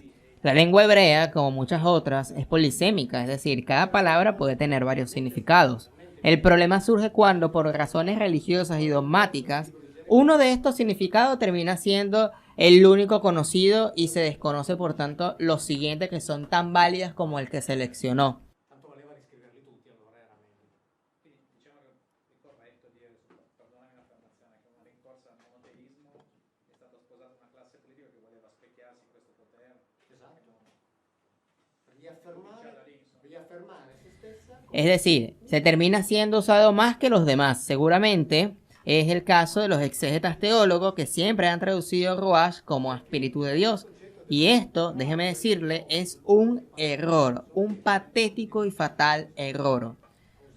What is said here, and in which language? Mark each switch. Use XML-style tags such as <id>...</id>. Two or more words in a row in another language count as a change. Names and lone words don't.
<es>La lengua hebrea, como muchas otras, es polisémica, es decir, cada palabra puede tener varios significados. El problema surge cuando, por razones religiosas y dogmáticas, uno de estos significados termina siendo el único conocido y se desconoce por tanto los siguientes que son tan válidas como el que seleccionó.</es> <it>Tanto valeva riscriverli tutti, allora era meglio. Quindi diciamo che è corretto dire, perdonami l'affermazione, che una rincorsa al monoteismo è stata sposata una classe politica che voleva specchiarsi in questo potere. Esatto. Riaffermare se stessa.</it> <es>Es decir, se termina siendo usado más que los demás. Seguramente es el caso de los exégetas teólogos que siempre han traducido Ruach como Espíritu de Dios. Y esto, déjeme decirle, es un error, un patético y fatal error.</es>